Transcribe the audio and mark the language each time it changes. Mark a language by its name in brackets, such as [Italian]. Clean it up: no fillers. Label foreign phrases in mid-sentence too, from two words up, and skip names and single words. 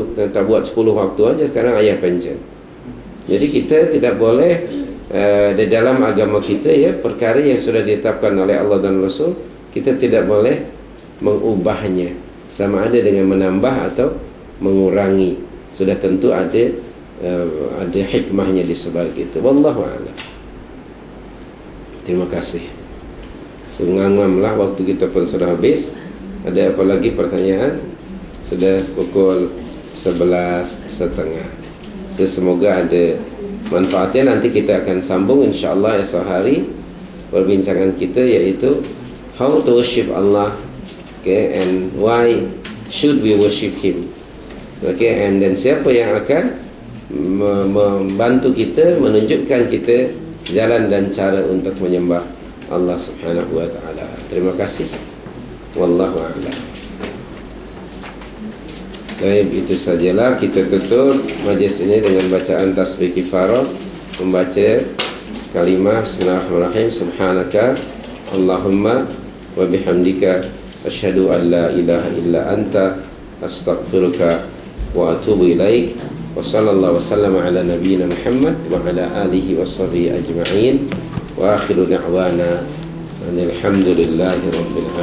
[Malay] Kenapa buat 10 waktu aja, sekarang ayah pencen. Jadi kita tidak boleh di dalam agama kita, ya, perkara yang sudah ditetapkan oleh Allah dan Rasul, kita tidak boleh mengubahnya, sama ada dengan menambah atau mengurangi. Sudah tentu ada hikmahnya di sebalik itu. [Arabic] والله أعلم. [Malay] Terima kasih. Sengangam-lah, waktu kita pun sudah habis. Ada apa lagi pertanyaan? Sudah pukul 11.30. Semoga ada manfaatnya. Nanti kita akan sambung insyaAllah esok hari perbincangan kita, iaitu [English] how to worship Allah, okay, and why should we worship Him, okay, and then [Malay] siapa yang akan membantu kita, menunjukkan kita jalan dan cara untuk menyembah Allah [Arabic] سبحانه وتعالى. [Malay] Terima kasih. [Arabic] والله أعلم. [Malay] Baik, itu sajalah. Kita tutup majlis ini dengan bacaan tasbih kifarah, membaca kalimah Bismillahirrahmanirrahim. [Arabic] سبحانك اللهم وبحمدك أشهد أن لا إله إلا أنت أستغفرك وأتوب إليك. وصلى الله وسلم على نبينا محمد وعلى آله وصحبه أجمعين. وآخر دعوانا الحمد لله رب العالمين.